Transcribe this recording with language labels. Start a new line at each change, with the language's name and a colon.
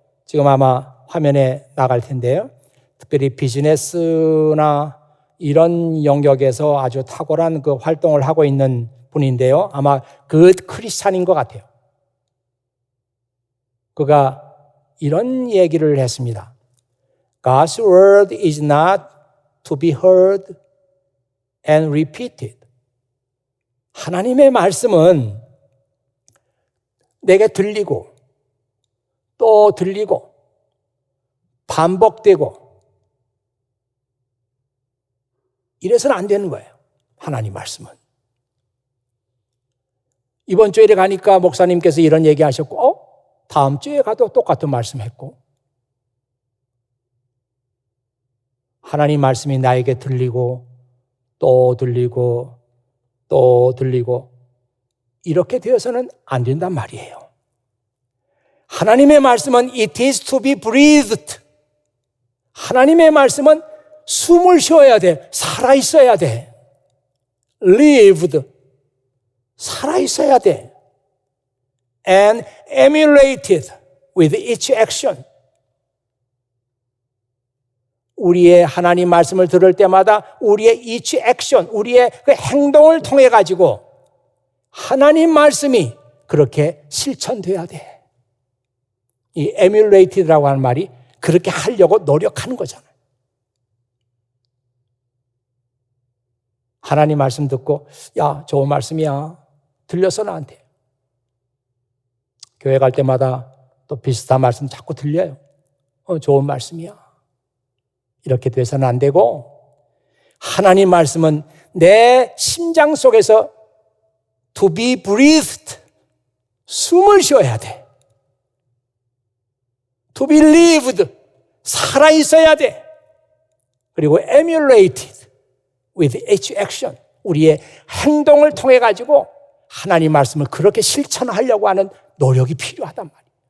Korean: 지금 아마 화면에 나갈 텐데요. 특별히 비즈니스나 이런 영역에서 아주 탁월한 그 활동을 하고 있는 분인데요. 아마 그 크리스찬인 것 같아요. 그가 이런 얘기를 했습니다.
English: God's word is not to be heard and repeated.
Korean: 하나님의 말씀은 내게 들리고 또 들리고 반복되고 이래서는 안 되는 거예요. 하나님 말씀은. 이번 주일에 가니까 목사님께서 이런 얘기 하셨고 다음 주에 가도 똑같은 말씀했고 하나님 말씀이 나에게 들리고 또 들리고 또 들리고 이렇게 되어서는 안 된단 말이에요. 하나님의 말씀은
English: it is to be breathed.
Korean: 하나님의 말씀은 숨을 쉬어야 돼. 살아있어야 돼.
English: lived.
Korean: 살아있어야 돼.
English: and emulated with each action.
Korean: 우리의 하나님 말씀을 들을 때마다 우리의
English: each action,
Korean: 우리의 그 행동을 통해 가지고 하나님 말씀이 그렇게 실천돼야 돼. 이 emulated라고 하는 말이 그렇게 하려고 노력하는 거잖아요. 하나님 말씀 듣고 야, 좋은 말씀이야. 들렸어 나한테. 교회 갈 때마다 또 비슷한 말씀 자꾸 들려요. 좋은 말씀이야. 이렇게 돼서는 안 되고 하나님 말씀은 내 심장 속에서
English: to be breathed,
Korean: 숨을 쉬어야 돼.
English: to be lived,
Korean: 살아있어야 돼. 그리고
English: emulated with each action,
Korean: 우리의 행동을 통해 가지고 하나님 말씀을 그렇게 실천하려고 하는 노력이 필요하단 말이에요.